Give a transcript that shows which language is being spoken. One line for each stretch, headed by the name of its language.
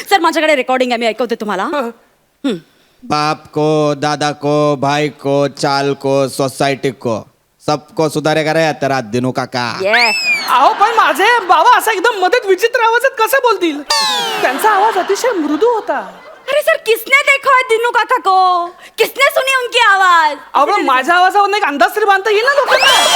Marathi: Sir, माझ्याकडे recording आहे, मी ऐकवते तुम्हाला.
Hindi: बाप को, दादा को, भाई को, चाल को, सोसाइटी को, सबको सुधारेगा रे तेरा दिनू काका.
Marathi: अहो, पण माझे बाबा असा एकदम मदत विचित्र आवाजात कसं बोलतील? त्यांचा आवाज अतिशय मृदू होता.
Hindi: अरे सर, किसने देखा है दिनू काका को? किसने सुनी उनकी आवाज?
Marathi: अहो, पण माझ्या आवाजावर एक अंदाज तरी बांधता येईल ना लोकांना.